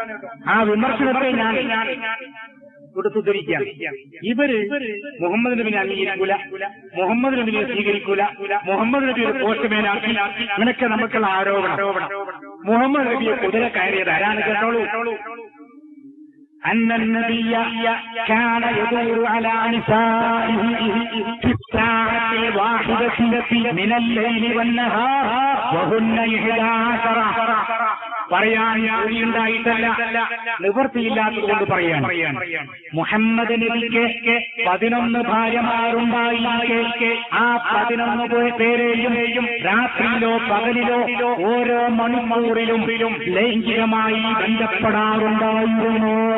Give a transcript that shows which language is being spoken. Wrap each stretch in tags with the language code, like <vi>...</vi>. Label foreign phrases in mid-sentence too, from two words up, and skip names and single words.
<ml>ആ വിമർശനത്തെ ഞാൻ കൊടുത്തുദ്ധരിക്കുക. ഇവര് മുഹമ്മദ് നബിനെ അംഗീകരിക്കൂല, മുഹമ്മദ് നബിനെ സ്വീകരിക്കൂല, മുഹമ്മദ് നബി ഒരു പോസ്റ്റ്മാനാക്കി, അങ്ങനെയൊക്കെ നമുക്കുള്ള ആരോപണം. മുഹമ്മദ് നബിയെ കുതിര കയറിയത് ആരാണ് കേട്ടോളൂ.</ml> <ar>أن النبي كان يدور على نسائه في الساعة الواحدة من الليل والنهار وهن 11.</ar> <ml>പറയാൻ ഉണ്ടായിട്ടല്ല, നിവൃത്തിയില്ലാത്തതുകൊണ്ട് പറയാൻ. മുഹമ്മദ് നബിക്ക് 11 ഭാര്യമാരുണ്ടായി. ആ 11 പേരെയും രാത്രിയിലോ പകലിലോ ഓരോ മണിക്കൂറിലും ലൈംഗികമായി ബന്ധപ്പെടാറുണ്ടായിരുന്നു.</ml>